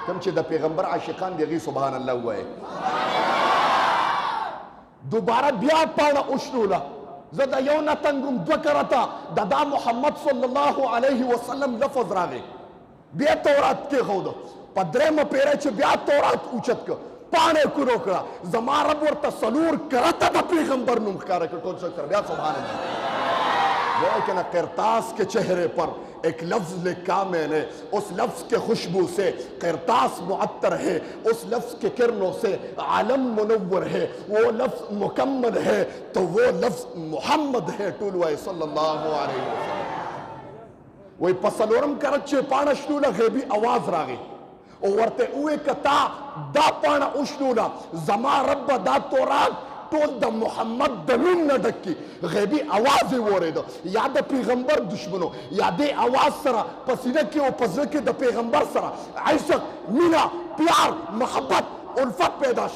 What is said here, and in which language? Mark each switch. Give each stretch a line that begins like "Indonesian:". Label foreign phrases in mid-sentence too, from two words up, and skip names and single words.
Pashto: کوم چې د پیغمبر عاشقان دي هغوی
Arabic: سبحان الله
Pashto: ووایي. دوباره بیا پاڼه وشلوله، زه د یو نه تنګ 2 کرته د دا محمد
Arabic: صلی الله علیه وسلم
Pashto: لفظ راغی، بیا تورات کېښوده. په 3مه پیره چې بیا تورات اوچت که پاڼه یې کورو کړه، زما رب ورته 4 کرته د پیغمبر نوم ښکاره کړ. ټول څوک سره بیا
Arabic: سبحان الله.
Urdu: لیکن قرطاس کے چہرے پر ایک لفظ لکھا میں نے، اس لفظ کے خوشبو سے قرطاس معطر ہے، اس لفظ کے کرنوں سے عالم منور ہے، وہ لفظ مکمل ہے تو وہ لفظ محمد ہے.
Pashto: ټول وایي
Arabic: صلی الله علیه وسلم.
Pashto: وایي په 4م کرت چې پاڼه شلوله غیبي اواز راغی او ورته ووایي که تا دا پاڼه وشلوله زما رب دا تورات ټول د محمد د نوم نه ډک کړي. غیبي اواز یې واورېده، یا د پیغمبر دشمنو یا دې اواز سره په سینه کې او په زړه کې د پیغمبر سره عشق، مینه، پیار، محبت، الفت پیدا شو.